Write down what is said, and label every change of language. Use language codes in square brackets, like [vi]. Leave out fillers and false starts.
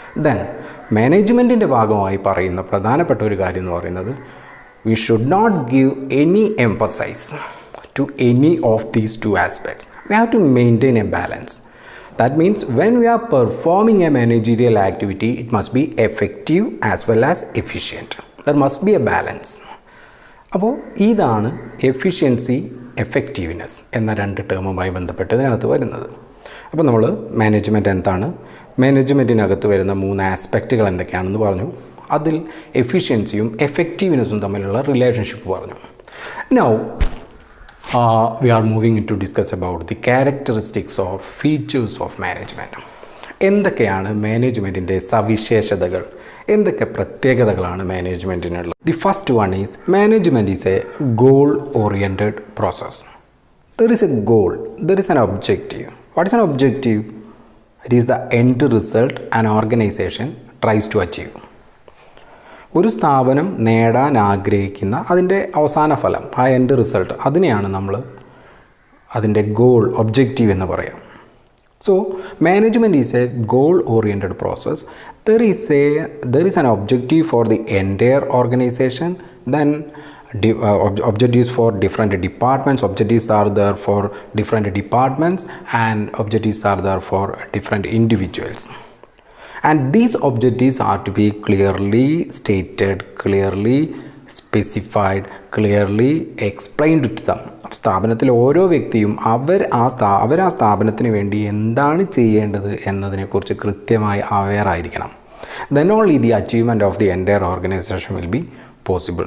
[en] Then [ml] മാനേജ്മെൻറ്റിൻ്റെ ഭാഗമായി പറയുന്ന പ്രധാനപ്പെട്ട ഒരു കാര്യം എന്ന് പറയുന്നത്, [en] we should not give any emphasis to any of these two aspects. We have to maintain a balance. That means when we are performing a managerial activity, it must be effective as well as efficient. There must be a balance. [ml] അപ്പോൾ ഇതാണ് efficiency, effectiveness എന്ന രണ്ട് ടേമുമായി ബന്ധപ്പെട്ട് ഇതിനകത്ത് വരുന്നത്. അപ്പോൾ നമ്മൾ management എന്താണ്, മാനേജ്മെൻറ്റിനകത്ത് വരുന്ന 3 ആസ്പെക്റ്റുകൾ എന്തൊക്കെയാണെന്ന് പറഞ്ഞു. അതിൽ എഫിഷ്യൻസിയും എഫക്റ്റീവ്നെസ്സും തമ്മിലുള്ള റിലേഷൻഷിപ്പ് പറഞ്ഞു. [en] Now we are moving to discuss about the characteristics or features of management. [ml] എന്തൊക്കെയാണ് മാനേജ്മെൻറ്റിൻ്റെ സവിശേഷതകൾ, എന്തൊക്കെ പ്രത്യേകതകളാണ് മാനേജ്മെൻറ്റിനുള്ളത്? [en] The first one is management is a goal oriented process. There is a goal, there is an objective. What is an objective? It is the end result an organisation tries to achieve. [ml] ഒരു സ്ഥാപനം നേടാൻ ആഗ്രഹിക്കുന്ന അതിൻ്റെ അവസാന ഫലം, ആ end result, അതിനെയാണ് നമ്മൾ അതിൻ്റെ ഗോൾ, ഒബ്ജക്റ്റീവ് എന്ന് പറയാം. [en] So management is a goal oriented process. There is an objective for the entire organisation. Then objectives for different departments, objectives are there for different departments, and objectives are there for different individuals. And these objectives are to be clearly stated, clearly specified, clearly explained to them. [ml] സ്ഥാപനത്തിലെ ഓരോ വ്യക്തിയും അവർ ആ സ്ഥാപനത്തിന് വേണ്ടി എന്താണ് ചെയ്യേണ്ടത് എന്നതിനെക്കുറിച്ച് കൃത്യമായി അവെയർ ആയിരിക്കണം. [en] Then only the achievement of the entire organization will be possible.